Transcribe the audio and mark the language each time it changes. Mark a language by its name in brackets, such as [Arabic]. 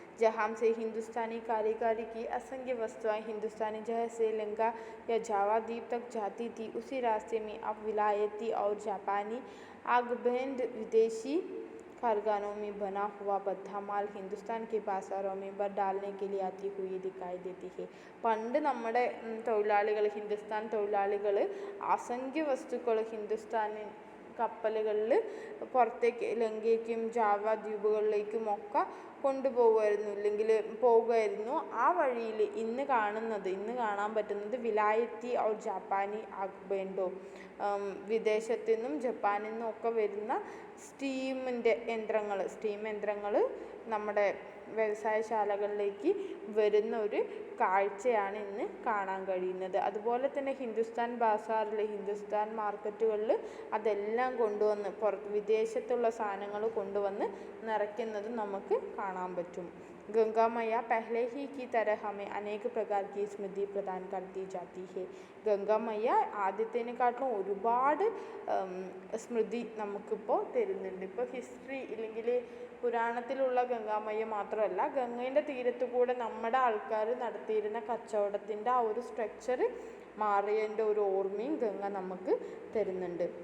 [Hindi] जहाँ से हिंदुस्तानी कारीगरी की असंख्य वस्तुएं हिंदुस्तानी जहाज से लंका या जावा द्वीप तक जाती थी, उसी रास्ते में अब विलायती और जापानी आगबैंड विदेशी कारखानों में बना हुआ बद्धा माल हिंदुस्तान के बाजारों में डालने के लिए आती हुई दिखाई देती है. [Malayalam] പണ്ട് നമ്മുടെ ഹിന്ദുസ്ഥാൻ തൊഴിലാളികൾ അസംഖ്യ വസ്തുക്കൾ ഹിന്ദുസ്ഥാനി കപ്പലുകളിൽ പുറത്തേക്ക് ലങ്കയ്ക്കും ജാവ ദ്വീപുകളിലേക്കും ഒക്കെ കൊണ്ടുപോകുമായിരുന്നു, ഇല്ലെങ്കിൽ പോകുമായിരുന്നു. ആ വഴിയിൽ ഇന്ന് കാണാൻ പറ്റുന്നത് [Hindi] വിലായത്തി ഔർ ജാപ്പാനി ആഗ്ബേൻഡോ, [Malayalam] വിദേശത്തു നിന്നും ജപ്പാനിൽ നിന്നും ഒക്കെ വരുന്ന സ്റ്റീം യന്ത്രങ്ങൾ നമ്മുടെ വ്യവസായശാലകളിലേക്ക് വരുന്ന ഒരു കാഴ്ചയാണ് ഇന്ന് കാണാൻ കഴിയുന്നത്. അതുപോലെ തന്നെ ഹിന്ദുസ്ഥാൻ ബാസാറിൽ, ഹിന്ദുസ്ഥാൻ മാർക്കറ്റുകളിൽ അതെല്ലാം കൊണ്ടുവന്ന് വിദേശത്തുള്ള സാധനങ്ങൾ കൊണ്ടുവന്ന് നിറയ്ക്കുന്നത് നമുക്ക് കാണാൻ പറ്റും. [Hindi] गंगा मैया पहले ही की तरह हमें अनेक प्रकार की स्मृति प्रदान करती जाती है. [Malayalam] ഗംഗാ മയ്യ ആദ്യത്തേനെക്കാട്ടിലും ഒരുപാട് സ്മൃതി നമുക്കിപ്പോൾ തരുന്നുണ്ട്. ഇപ്പോൾ ഹിസ്റ്ററി ഇല്ലെങ്കിൽ പുരാണത്തിലുള്ള ഗംഗാമയ്യ മാത്രമല്ല, ഗംഗേൻ്റെ തീരത്തു കൂടെ നമ്മുടെ ആൾക്കാർ നടത്തിയിരുന്ന കച്ചവടത്തിൻ്റെ ആ ഒരു സ്ട്രക്ചർ മാറിയതിൻ്റെ ഒരു ഓർമ്മയും ഗംഗ നമുക്ക് തരുന്നുണ്ട്.